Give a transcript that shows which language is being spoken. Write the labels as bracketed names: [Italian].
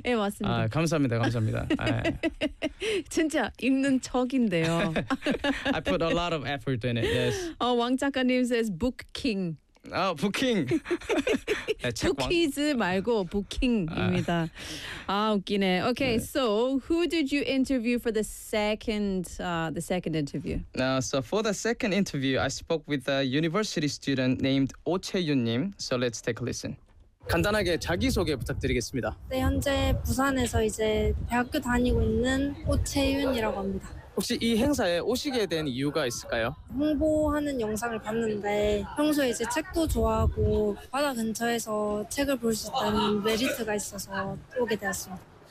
[Korean] 네, 맞습니다. 아, 감사합니다. 감사합니다. 진짜 읽는 척인데요. [English] I put a lot of effort in it, yes. 왕 작가님 says booking. [Korean] 아, 부킹. 부키즈 말고 부킹입니다. 아, 웃기네. Okay, 네. [English] So who did you interview for the second interview? So for the second interview, I spoke with a university student named 오채윤님. So let's take a listen. [Korean] 간단하게 자기소개 부탁드리겠습니다. 네, 현재 부산에서 이제 대학교 다니고 있는 오채윤이라고 합니다. 혹시 이 행사에 오시게 된 이유가 있을까요? 홍보하는 영상을 봤는데 평소에 이제 책도 좋아하고 바다 근처에서 책을 볼 수 있다는 메리트가 있어서 오게 되었습니다.